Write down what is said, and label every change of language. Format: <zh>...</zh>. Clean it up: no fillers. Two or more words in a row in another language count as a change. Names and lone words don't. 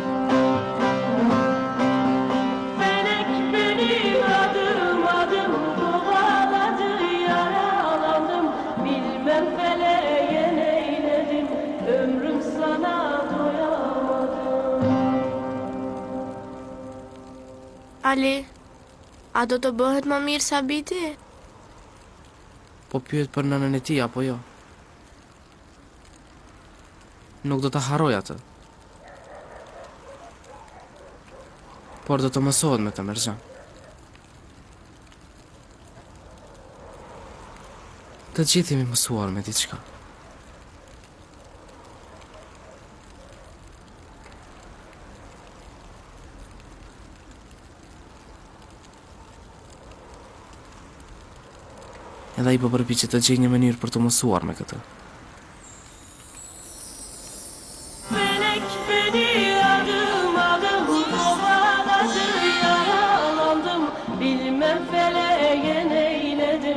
<tr>Felek beni adım adım kovaladı, yaralandım. Bilmem feleğe neyledim. Ömrüm sana doyamadım.</tr> <sq>Ali, a do të bëhet më mirë Sabiti? Po pyet për nënën e tij apo jo? Nuk do ta harroj atë. Por do të mësohet me të Merxhan. Të gjithë jemi mësuar me diçka. Edhe ai po përpiqet të gjejë një mënyrë për të mësuar me këtë.</sq> <tr>Felek beni adım adım kovaladı, yaralandım. Bilmem feleğe neyledim.</tr>